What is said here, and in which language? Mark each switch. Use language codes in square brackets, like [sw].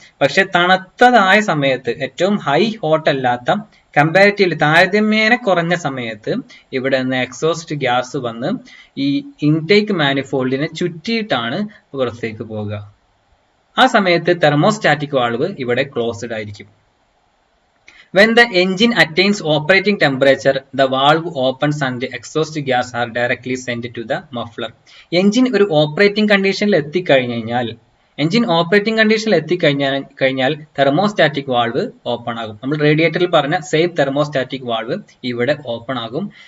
[ml] പക്ഷെ തണുത്തതായ സമയത്ത്, ഏറ്റവും ഹൈ ഹോട്ട് അല്ലാത്ത, കമ്പാരിറ്റീവ്ലി താരതമ്യേന കുറഞ്ഞ സമയത്ത് ഇവിടെ നിന്ന് എക്സോസ്റ്റ് ഗ്യാസ് വന്ന് ഈ ഇൻടേക്ക് മാനിഫോൾഡിനെ ചുറ്റിയിട്ടാണ് പുറത്തേക്ക് പോകുക. ആ സമയത്ത് തെർമോസ്റ്റാറ്റിക് വാൾവ് ഇവിടെ ക്ലോസ്ഡ് ആയിരിക്കും. [en] When the engine attains operating temperature, the valve opens and the exhaust gas are directly sent to the muffler. [ml] Engine ഒരു ഓപ്പറേറ്റിംഗ് കണ്ടീഷനിൽ എത്തിക്കഴിഞ്ഞാൽ എഞ്ചിൻ ഓപ്പറേറ്റിംഗ് കണ്ടീഷനിൽ എത്തിക്കഴിഞ്ഞാൽ തെർമോസ്റ്റാറ്റിക് വാൾവ് ഓപ്പൺ ആകും. നമ്മൾ റേഡിയേറ്ററിൽ പറഞ്ഞ സെയിം തെർമോസ്റ്റാറ്റിക് വാൾവ് ഇവിടെ ഓപ്പൺ ആകും.